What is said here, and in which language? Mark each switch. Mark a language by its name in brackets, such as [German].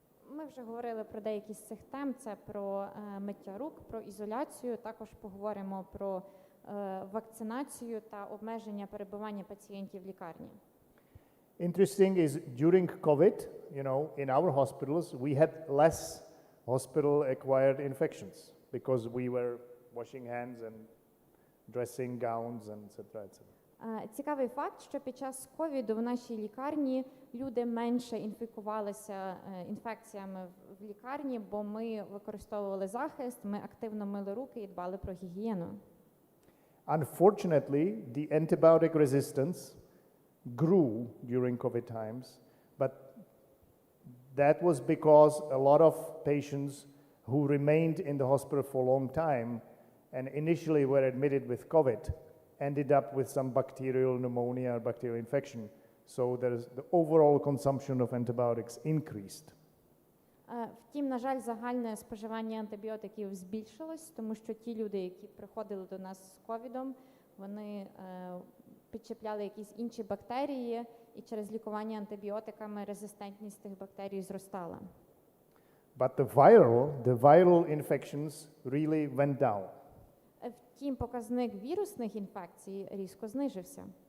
[Ukrainian] Ми вже говорили про деякі з цих тем. Це про миття рук, про ізоляцію. Також поговоримо про вакцинацію та обмеження перебування пацієнтів в лікарні. [English] Interesting is during COVID, in our hospitals, we had less hospital-acquired infections because we were washing hands and dressing gowns, and etc. [Ukrainian] Цікавий факт, що під час ковіду в нашій лікарні люди менше інфікувалися інфекціями в лікарні, бо ми використовували захист, ми активно мили руки і дбали про гігієну. [English] Unfortunately, the antibiotic resistance grew during COVID times, but that was because a lot of patients who remained in the hospital for a long time and initially were admitted with COVID ended up with some bacterial pneumonia or bacterial infection. So the overall consumption of antibiotics increased. [Ukrainian] Втім, на жаль, загальне споживання антибіотиків збільшилось, тому що ті люди, які приходили до нас з ковідом, вони підчепляли якісь інші бактерії, і через лікування антибіотиками резистентність тих бактерій зростала. [English] But the viral infections really went down. [Ukrainian] Втім, показник вірусних інфекцій різко знижився.